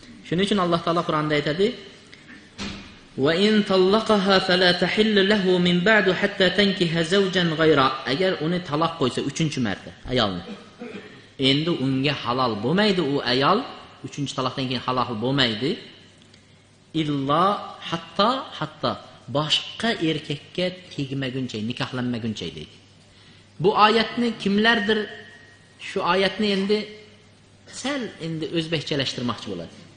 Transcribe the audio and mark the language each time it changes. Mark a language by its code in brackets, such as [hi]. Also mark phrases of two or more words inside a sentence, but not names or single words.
[uz] Shuning uchun Alloh taolo Qur'onda aytadi: [ar] "وإن طلقها فلا تحل له من بعد حتى تنكح زوجا غيره." [uz] Agar uni taloq qo'ysa 3-marta ayolni, endi unga halol bo'lmaydi u ayol, 3-taloqdan keyin halol bo'lmaydi. Illo hatto boshqa erkakka tegmaguncha, nikohlanmaguncha deydi. Bu oyatni kimlardir shu oyatni endi o'zbekchalashtirmoqchi bo'ladi.